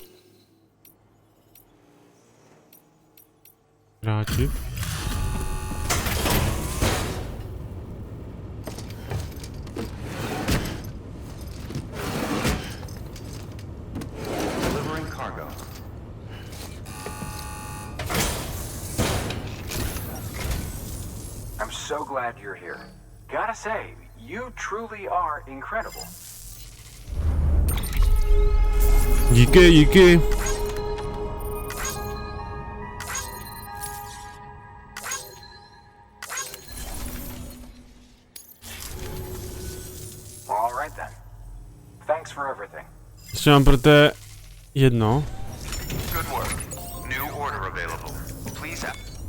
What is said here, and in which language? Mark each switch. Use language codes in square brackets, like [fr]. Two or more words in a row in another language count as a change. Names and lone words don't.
[cs] Vrátit. [en] Delivering cargo. I'm so glad you're here. Gotta say, you truly are incredible. [cs] Díky, díky. [en] All right then. Thanks for everything. [cs] Ještě mám pro té jedno. [en] Good work. New order available. Please have.